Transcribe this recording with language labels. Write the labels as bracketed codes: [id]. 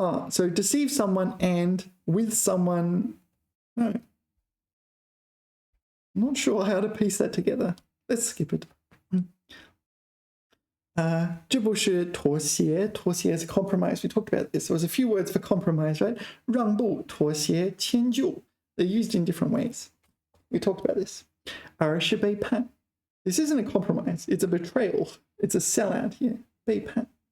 [en] So deceive someone and with someone. No. I'm not sure how to piece that together. Let's skip it. [zh] 这不是妥协 [en] is compromise. We talked about this. There was a few words for compromise, right? [zh] 让步, 妥协, 迁就. [en] They're used in different ways. We talked about this. [zh] 而是背叛. [en] This isn't a compromise. It's a betrayal. It's a sellout here. 背叛.